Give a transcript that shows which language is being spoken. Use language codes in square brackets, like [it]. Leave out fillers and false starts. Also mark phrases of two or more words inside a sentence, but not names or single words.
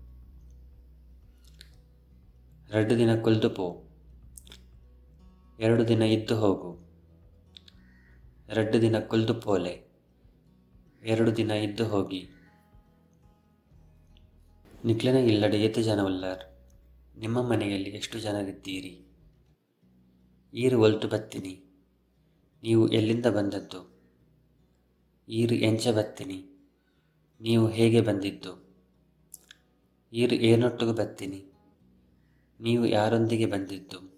[tcy] 2 ದಿನ ಕುಲ್ದು ಪೋ, [kn] 2 ದಿನ ಇದ್ದು ಹೋಗು, [tcy] 2 ದಿನ ಕುಲ್ದು ಪೋಲೆ, [kn] 2 ದಿನ ಇದ್ದು ಹೋಗಿ, [tcy] ನಿಕ್ಲೆನ ಇಲ್ಲಡೆ ಏತು ಜನ ಉಳ್ಳಾರ್, [kn] ನಿಮ್ಮ ಮನೆಯಲ್ಲಿ ಎಷ್ಟು ಜನರಿದ್ದೀರಿ, [tcy] ಈರು ಒಲ್ತು ಬತ್ತಿನಿ, [kn] ನೀವು ಎಲ್ಲಿಂದ ಬಂದದ್ದು, [tcy] ಈರು ಎಂಚ ಬತ್ತಿನಿ, [kn] ನೀವು ಹೇಗೆ ಬಂದಿದ್ದು, [tcy] ಈರು ಏನೊಟ್ಟಿಗೆ ಬತ್ತಿನಿ, [kn] ನೀವು ಯಾರೊಂದಿಗೆ ಬಂದಿದ್ದು,